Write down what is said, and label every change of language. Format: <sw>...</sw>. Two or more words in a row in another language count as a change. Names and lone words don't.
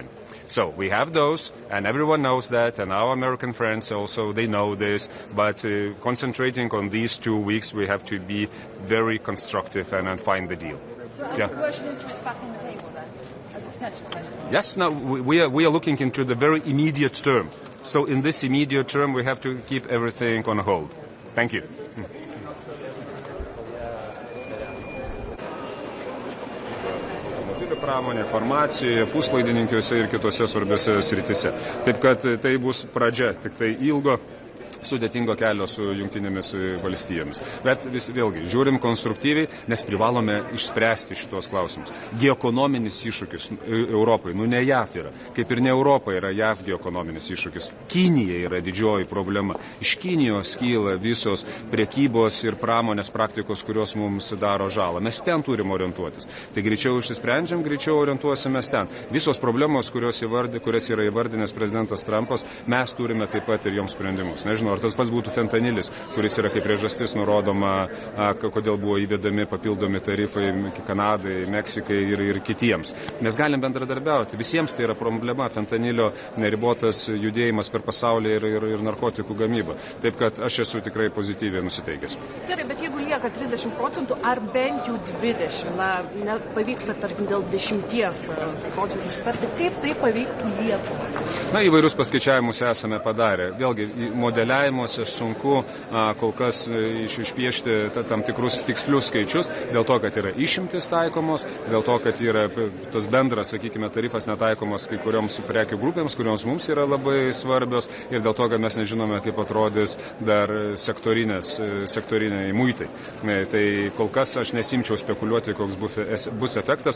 <en>So we have those, and everyone knows that, and our American friends also, they know this, but concentrating on these 2 weeks, we have to be very constructive and find the deal. So are the coercion instruments back on the table then, as a potential measure? Yes, no, we are looking into the very immediate term. So in this immediate term, we have to keep everything on hold. Thank you.</en> <lt>Pramonė, farmacija, puslaidininkiuose ir kitose svarbiose sritise. Taip kad tai bus pradžia tik tai ilgo sudėtingo kelio su Jungtinėmis valstijomis. Bet vėlgi, žiūrim konstruktyviai, nes privalome išspręsti šitos klausimus. Geoekonominis iššūkis Europai, ne JAF yra, kaip ir ne Europa yra JAF geoekonominis iššūkis. Kinija yra didžioji problema. Iš Kinijos kyla visos priekybos ir pramonės praktikos, kurios mums daro žalą. Mes ten turim orientuotis. Tai greičiau išsisprendžiam, greičiau orientuosimės ten. Visos problemos, kurias yra įvardinęs prezidentas Trumpas, mes turime taip pat ir joms sprendimus. Nežinau, ar tas pats būtų fentanilis, kuris yra kaip priežastis nurodoma, kodėl buvo įvedami papildomi tarifai Kanadai, Meksikai ir kitiems. Mes galim bendradarbiauti. Visiems tai yra problema, fentanilio neribotas judėjimas per pasaulį ir narkotikų gamybą. Taip kad aš esu tikrai pozityviai nusiteikęs. Gerai, bet jeigu lieka 30% ar bent jau 20%, pavyksta, tarkim, dėl 10% susitarti, kaip tai paveiktų Lietuvą? Įvairius paskaičiavimus esame padarę. Vėlgi, modeliavimuose sunku kol kas išpiešti tam tikrus tikslius skaičius, dėl to, kad yra išimtis taikomos, dėl to, kad yra tas bendras, sakykime, tarifas netaikomas kai kurioms prekių grupėms, kurioms mums yra labai svarbios, ir dėl to, kad mes nežinome, kaip atrodys dar sektoriniai muitai. Tai kol kas aš nesimčiau spekuliuoti, koks bus efektas.</lt>